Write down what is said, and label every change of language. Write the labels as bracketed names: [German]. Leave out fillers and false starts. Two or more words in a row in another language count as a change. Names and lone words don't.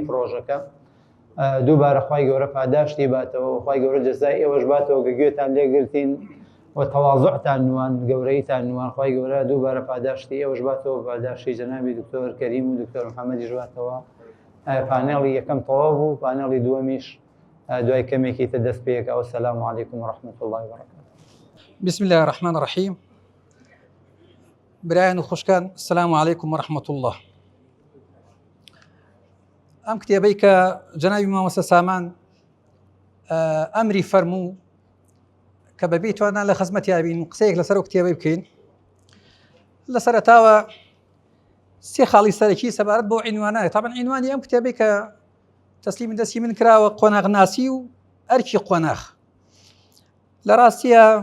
[Central Kurdish] پرۆژەکە دووبارە خی گەورە پاداشتی باتەوە و خی گەورە جەزای ئێوەش باتەوە کە گوێتان لێگرتین و تەواضعتان نوان گەورەیتان نوان خی گەورە دووبارە پاداشتی ئێوەش باتەوە پاداشتی جەنابی دکتۆر کەریم و دکتۆر محەممەدیش باتەوە پانێڵی یەکەم تەواو بوو پانێڵی دووەمیش دوای کەمێکی تە دەست پێکە و [Arabic] سەلام عەلەیکم وڕەحمەت الله وبەرەکاتوه. بسم الله الرحمن الرحيم. [Central Kurdish] برایان و خوشکان [Arabic] السلام علیکم ورحمة الله. [Central Kurdish] ئەم کتێبەی کە جەنابی مامۆستا سامان ئەمری فەرموو کە بەبێ توانان لە خزمەتیا بین قسەیەک لەسەر ئەو کتێبەی بکەین لە سەرەتاوە سێ خاڵی سەرەکی سەبارەت بۆ عینوانایە طبعا عینوانی ئەم کتێبەی کە تەسلیمی دەستی من کراوە قۆناغناسی و ئەرکی قۆناغ لە ڕاستیە